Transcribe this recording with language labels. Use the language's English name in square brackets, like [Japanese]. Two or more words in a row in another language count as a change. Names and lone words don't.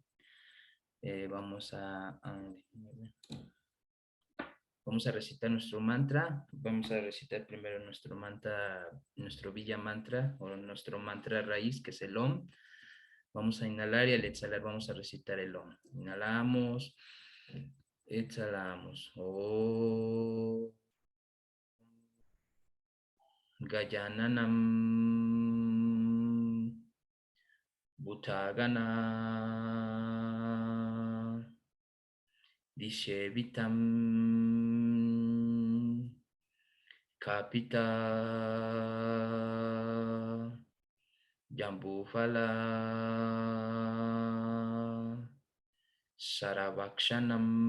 [Spanish] Vamos déjame ver. Vamos a recitar nuestro mantra. Vamos a recitar primero nuestro mantra, nuestro Villa mantra o nuestro mantra raíz, que es el Om. Vamos a inhalar y al exhalar vamos a recitar el Om. Inhalamos, exhalamos. [Sanskrit] Oh, Gajananam Bhutagana Dishevitam Kapita Jambufala Saravakshanam